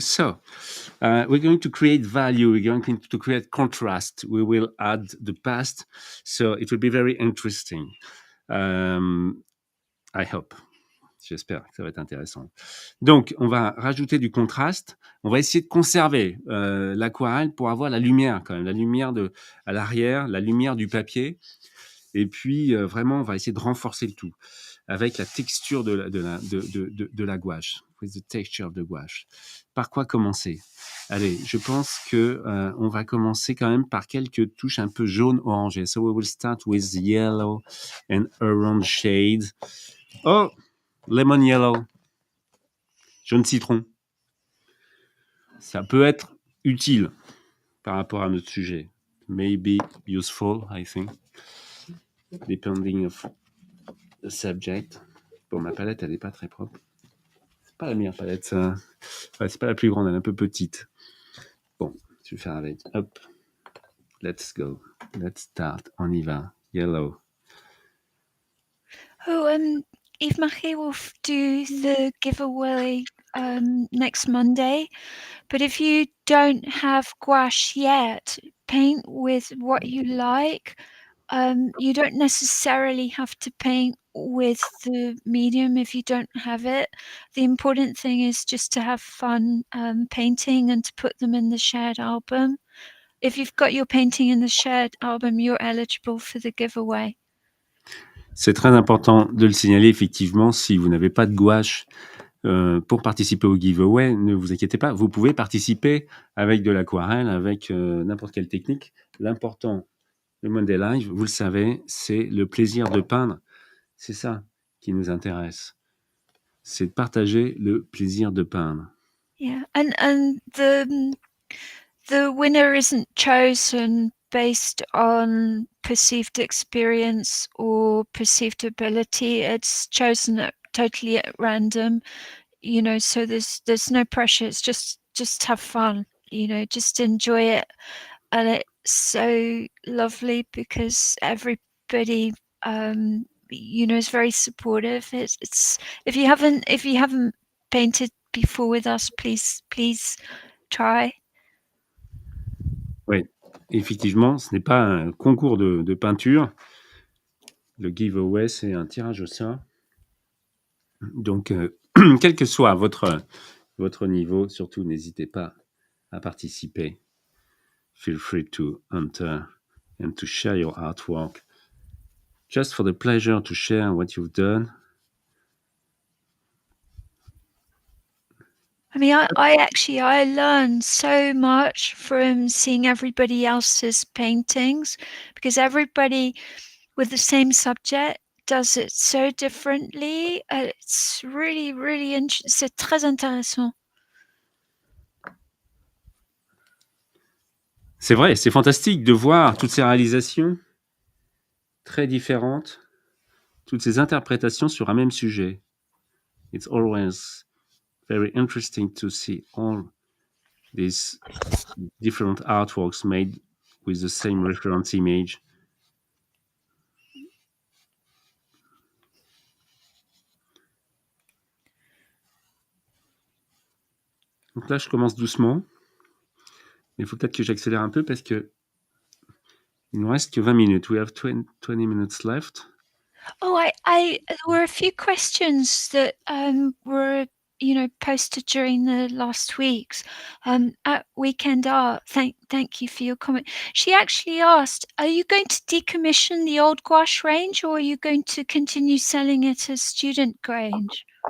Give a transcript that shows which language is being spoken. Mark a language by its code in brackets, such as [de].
[en] So, we're going to create value. We're going to create contrast. We will add the past. So it will be very interesting. I hope. [fr] J'espère que ça va être intéressant. Donc, on va rajouter du contraste. On va essayer de conserver l'aquarelle pour avoir la lumière quand même, la lumière à l'arrière, la lumière du papier. Et puis, vraiment, on va essayer de renforcer le tout avec la texture de la gouache. [en] With the texture of the gouache. [fr] Par quoi commencer? Allez, je pense que on va commencer quand même par quelques touches un peu jaune-orangé. [en] So we will start with yellow and orange shades. Oh, lemon yellow. [fr] Jaune citron. Ça peut être utile par rapport à notre sujet. [en] Maybe useful, I think. Depending of the subject. [fr] Bon, ma palette, elle n'est pas très propre. C'est pas la meilleure palette, ça. Ouais, c'est pas la plus grande, elle est un peu petite. Bon, je vais faire avec. Hop. [en] Let's go. Let's start. [fr] On y va. [en] Yellow. Oh, Yves Marie will do the giveaway next Monday. But if you don't have gouache yet, paint with what you like. You don't necessarily have to paint with the medium if you don't have it. The important thing is just to have fun painting and to put them in the shared album. If you've got your painting in the shared album, you're eligible for the giveaway. [fr] C'est très important de le signaler, effectivement, si vous n'avez pas de gouache pour participer au giveaway, ne vous inquiétez pas, vous pouvez participer avec de l'aquarelle, avec n'importe quelle technique. L'important, le Monday Live, vous le savez, c'est le plaisir de peindre. C'est ça qui nous intéresse. C'est de partager le plaisir de peindre. [en] Yeah, and the winner isn't chosen based on perceived experience or perceived ability. It's chosen totally at random, you know, so there's no pressure. It's just have fun, you know, just enjoy it. And it's so lovely because everybody you know, is very supportive. It's if you haven't painted before with us, please try. [fr] Oui, effectivement, ce n'est pas un concours de peinture. Le giveaway, c'est un tirage au sort. Donc, quel que soit votre niveau, surtout n'hésitez pas à participer. [en] Feel free to enter and to share your artwork. Just for the pleasure to share what you've done. I mean, I learned so much from seeing everybody else's paintings because everybody with the same subject does it so differently. It's really, really [fr] c'est très intéressant. C'est vrai, c'est fantastique de voir toutes ces réalisations très différentes, toutes ces interprétations sur un même sujet. [en] It's always very interesting to see all these different artworks made with the same reference image. [fr] Donc là, je commence doucement. Mais il faut peut-être que j'accélère un peu parce que il nous reste que 20 minutes. [en] We have 20 minutes left. Oh, there were a few questions that were, you know, posted during the last weeks at Weekend Art. Thank you for your comment. She actually asked, are you going to decommission the old gouache range or are you going to continue selling it as student range?